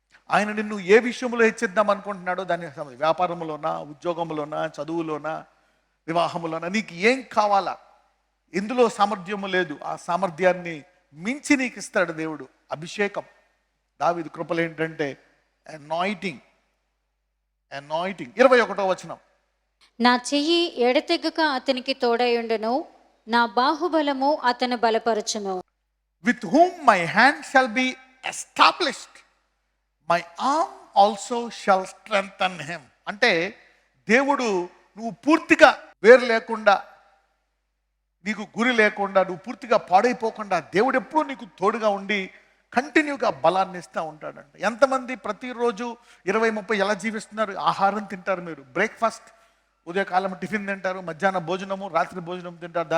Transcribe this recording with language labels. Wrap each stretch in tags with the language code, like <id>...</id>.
<te>ఆయన నిన్ను ఏ విషయంలో హెచ్చిద్దాం అనుకుంటున్నాడో దాని వ్యాపారంలోనా, ఉద్యోగంలోనా, చదువులోనా, వివాహములోనా, నీకు ఏం కావాలా, ఎందులో సామర్థ్యము లేదు, ఆ సామర్థ్యాన్ని మించి నీకు ఇస్తాడు దేవుడు. అభిషేకం. దావీదు కృపలు ఏంటంటే అనాయింటింగ్. 21వ వచనం, నా చెయ్యి ఎడతెగక అతనికి తోడయుండును, నా బాహుబలము అతను బలపరచును.</te> <en>With whom my hand shall be established, my arm also shall strengthen him.</en> <te>అంటే దేవుడు నువ్వు పూర్తిగా వేరు లేకుండా, నీకు గురి లేకుండా, నువ్వు పూర్తిగా పాడైపోకుండా దేవుడు ఎప్పుడూ నీకు తోడుగా ఉండి కంటిన్యూగా బలాన్ని ఇస్తూ ఉంటాడంట. ఎంతమంది ప్రతిరోజు 20-30 ఎలా జీవిస్తున్నారు? ఆహారం తింటారు మీరు, బ్రేక్ఫాస్ట్, ఉదయకాలం టిఫిన్ తింటారు, మధ్యాహ్న భోజనము, రాత్రి భోజనం తింటారు.</te>